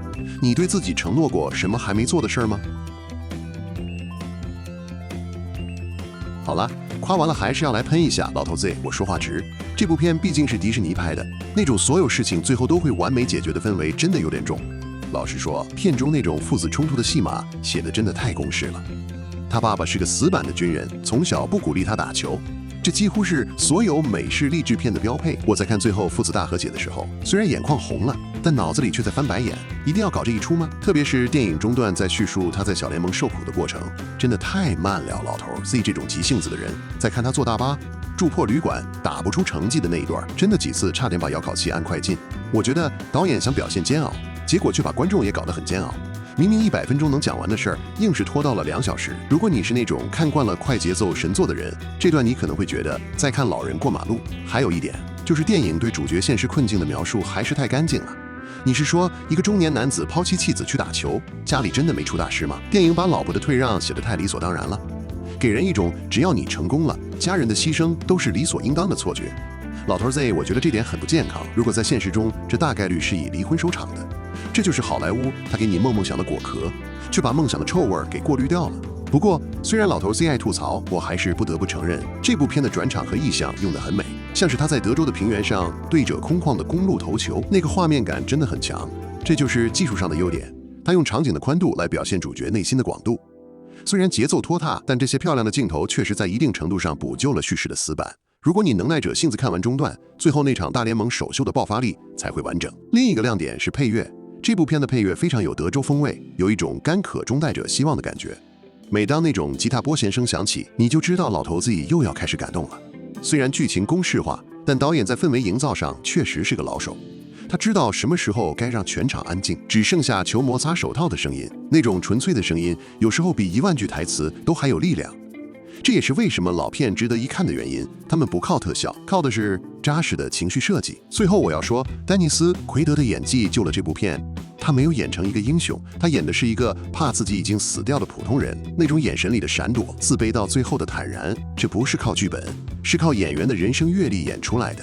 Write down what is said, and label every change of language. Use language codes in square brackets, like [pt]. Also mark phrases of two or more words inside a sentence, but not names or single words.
[zh] 你對自己承諾過什麼還沒做的事兒嗎？好了，誇完了還是要來噴一下老頭 Z 我說話直。這部片畢竟是迪士尼拍的，那種所有事情最後都會完美解決的氛圍真的有點重。老實說，片中那種父子衝突的戲碼寫得真的太公式了。他爸爸是個死板的軍人，從小不鼓勵他打球，這幾乎是所有美式勵志片的標配。我在看最後父子大和解的時候，雖然眼眶紅了，但腦子裡卻在翻白眼，一定要搞這一出嗎？特別是電影中段在敘述他在小聯盟受苦的過程，真的太慢了。老頭 Z 這種急性子的人，在看他坐大巴住破旅館打不出成績的那一段，真的幾次差點把遥控器按快進。我覺得導演想表現煎熬，結果卻把觀眾也搞得很煎熬。明明100分鐘能講完的事兒，硬是拖到了2小時。如果你是那種看慣了快節奏神作的人，這段你可能會覺得在看老人過馬路。還有一點，就是電影對主角現實困境的描述還是太乾淨了。你是說一個中年男子拋棄妻子去打球，家裡真的沒出大事嗎？電影把老婆的退讓寫得太理所當然了，給人一種只要你成功了，家人的犧牲都是理所應當的錯覺。老頭 Z， 我覺得這點很不健康。如果在現實中，這大概率是以離婚收場的。這就是好萊塢，他給你夢想的果殼，卻把夢想的臭味給過濾掉了。不過，雖然老頭 Z 愛吐槽，我還是不得不承認，這部片的轉場和意象用得很美，像是他在德州的平原上對着空曠的公路投球，那個畫面感真的很強。這就是技術上的優點，他用場景的寬度來表現主角內心的廣度。雖然節奏拖沓，但這些漂亮的鏡頭確實在一定程度上補救了敘事的死板。如果你能耐者性子看完中段，最後那場大聯盟首秀的爆發力才會完整。另一個亮點是配樂，這部片的配樂非常有德州風味，有一種乾渴中帶着希望的感覺。每當那種吉他撥弦聲響起，你就知道老頭子又要開始感動了。雖然劇情公式化，但導演在氛圍營造上確實是個老手。他知道什麼時候該讓全場安靜，只剩下球摩擦手套的聲音，那種純粹的聲音，有時候比10000句台詞都還有力量。這也是為什麼老片值得一看的原因，他們不靠特效，靠的是扎實的情緒設計。最後我要說，丹尼斯·奎德的演技救了這部片。他沒有演成一個英雄，他演的是一個怕自己已经死掉的普通人，那種眼神裡的閃躲、自卑到最後的坦然，這不是靠劇本，是靠演员的人生閱歷演出來的。